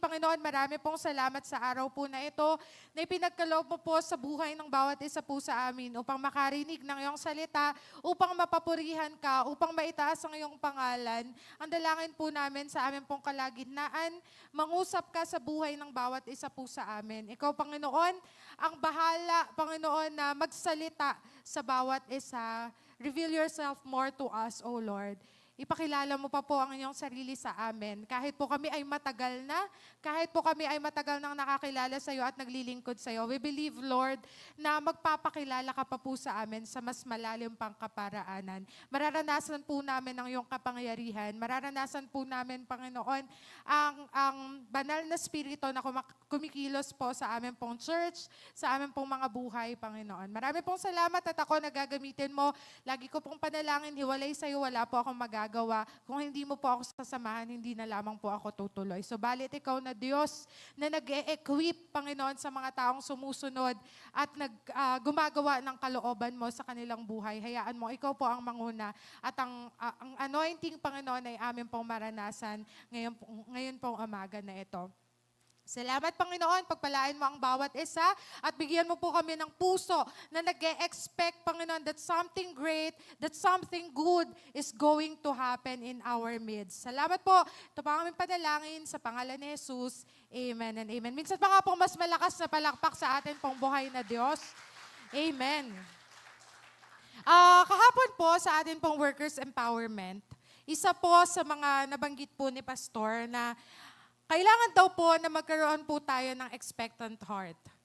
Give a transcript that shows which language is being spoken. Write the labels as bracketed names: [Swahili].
[Filipino] Panginoon, marami pong salamat sa araw po na ito na ipinagkaloob mo po sa buhay ng bawat isa po sa amin upang makarinig ng iyong salita, upang mapapurihan ka, upang maitaas ang iyong pangalan. Ang dalangin po namin sa amin pong kalagitnaan, mangusap ka sa buhay ng bawat isa po sa amin. Ikaw, Panginoon, ang bahala, Panginoon, na magsalita sa bawat isa. [English] Reveal yourself more to us, O Lord. [Filipino] Ipakilala mo pa po ang inyong sarili sa amin. Kahit po kami ay matagal na, kahit po kami ay matagal nang nakakilala sa iyo at naglilingkod sa iyo, [English] we believe, Lord, [Filipino] na magpapakilala ka pa po sa amin sa mas malalim pang kaparaanan. Mararanasan po namin ang iyong kapangyarihan. Mararanasan po namin, Panginoon, ang banal na spirito na kumikilos po sa amin pong church, sa amin pong mga buhay, Panginoon. Marami pong salamat at ako nagagamitin mo. Lagi ko pong panalangin, hiwalay sa iyo, wala po akong magagawa. Kung hindi mo po ako sasamahan, hindi na lamang po ako tutuloy. So balit ikaw na Diyos na nag-e-equip, Panginoon, sa mga taong sumusunod at gumagawa ng kalooban mo sa kanilang buhay. Hayaan mo, ikaw po ang manguna at ang anointing, Panginoon, ay amin pong maranasan ngayon pong umaga na ito. Salamat, Panginoon, pagpalain mo ang bawat isa at bigyan mo po kami ng puso na nag-e-expect, Panginoon, [English] that something great, that something good is going to happen in our midst. [Filipino] Salamat po. Ito pa ang aming panalangin sa pangalan ni Jesus. Amen and amen. Minsan pa nga pong mas malakas na palakpak sa atin pong buhay na Diyos. Amen. Kahapon po sa atin pong workers empowerment, isa po sa mga nabanggit po ni Pastor na kailangan daw po na magkaroon po tayo ng expectant heart.